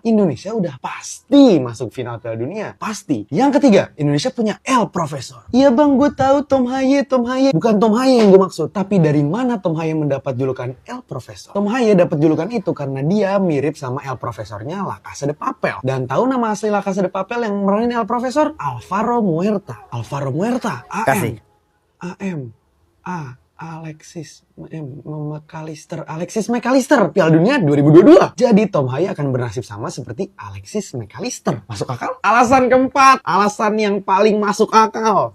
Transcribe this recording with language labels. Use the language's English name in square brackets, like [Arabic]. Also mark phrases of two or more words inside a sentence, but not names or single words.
[Indonesian] Indonesia udah pasti masuk final Piala Dunia. Pasti. Yang ketiga, Indonesia punya El Profesor. Iya bang, gue tahu Tom Haye. Bukan Tom Haye yang gue maksud. Tapi dari mana Tom Haye mendapat julukan El Profesor? Tom Haye dapat julukan itu karena dia mirip sama El Profesornya La Casa de Papel. Dan tahu nama asli La Casa de Papel yang meranin El Profesor? Alvaro Muerta. Kasih. Alexis McAllister Piala Dunia 2022. Jadi Tom Haye akan bernasib sama seperti Alexis McAllister. Masuk akal? Alasan keempat, alasan yang paling masuk akal.